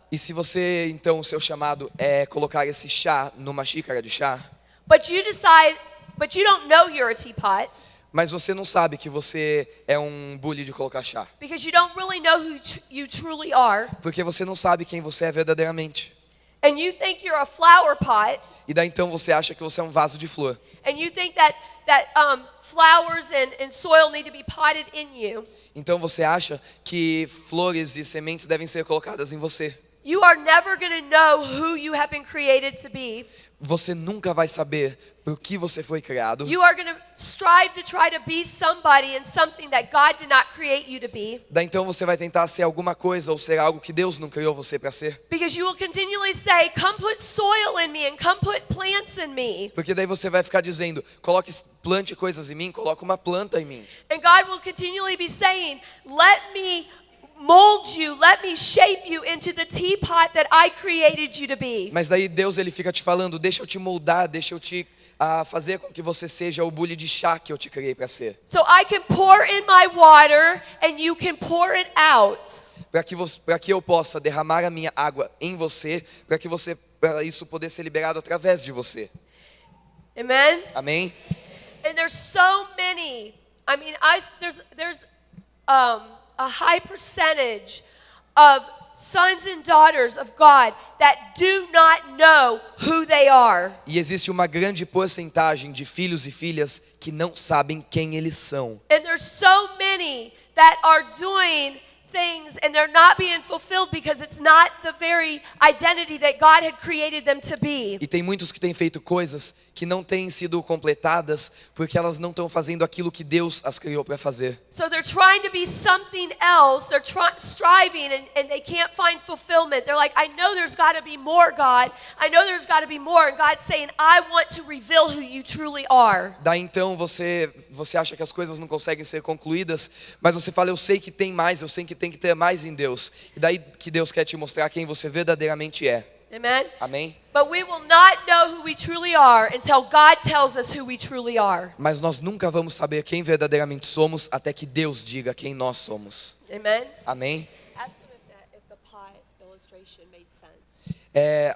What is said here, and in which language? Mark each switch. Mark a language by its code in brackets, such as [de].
[pt] e se você, então, o seu chamado é colocar esse chá numa xícara de chá, [en] but you don't know you're a teapot [pt] mas você não sabe que você é um bule de colocar chá, [en] because you don't really know who you truly are, [pt] porque você não sabe quem você é verdadeiramente. [en] and you think you're a flower pot, [pt] E daí então você acha que você é um vaso de flor. [en] and you think that flowers and soil need to be potted in you, [pt] Então você acha que flores e sementes devem ser colocadas em você. [en] you are never going to know who you have been created to be. [pt] Você nunca vai saber por que você foi criado. [en] You are going to strive to try to be somebody and something that God did not create you to be. [pt] Daí então você vai tentar ser alguma coisa ou ser algo que Deus não criou você para ser. [en] Because you will continually say, come put soil in me and come put plants in me. [pt] Porque daí você vai ficar dizendo, plante coisas em mim, coloque uma planta em mim. [en] And God will continually be saying, let me mold you, let me shape you into the teapot that I created you to be. [pt] Mas daí Deus ele fica te falando, deixa eu te moldar, deixa eu te fazer com que você seja o bule de chá que eu te criei para ser. [en] So I can pour in my water and you can pour it out. [pt] Para que eu possa derramar a minha água em você, para que você para isso poder ser liberado através de você. [en] Amen? [pt] Amém? [en] And there's so many. I mean, there's a high percentage of sons and daughters of God that do not know who they are. [pt] E existe uma grande porcentagem de filhos e filhas que não sabem quem eles são. [en] And there's so many that are doing things and they're not being fulfilled because it's not the very identity that God had created them to be. [pt] E tem muitos que têm feito coisas que não têm sido completadas porque elas não estão fazendo aquilo que Deus as criou para fazer. [en] So they're trying to be something else. They're striving and they can't find fulfillment. They're like, I know there's got to be more, God. I know there's got to be more. And God's saying, I want to reveal who you truly are. [pt] Daí então você acha que as coisas não conseguem ser concluídas, mas você fala, eu sei que tem mais, eu sei que tem que ter mais em Deus. E daí que Deus quer te mostrar quem você verdadeiramente é. [en] Amen? [pt] Amém? [en] But we will not know who we truly are until God tells us who we truly are. [pt] Mas nós nunca vamos saber quem verdadeiramente somos até que Deus diga quem nós somos. [en] Amen? [pt] Amém? [en] Ask him if the pot illustration made sense.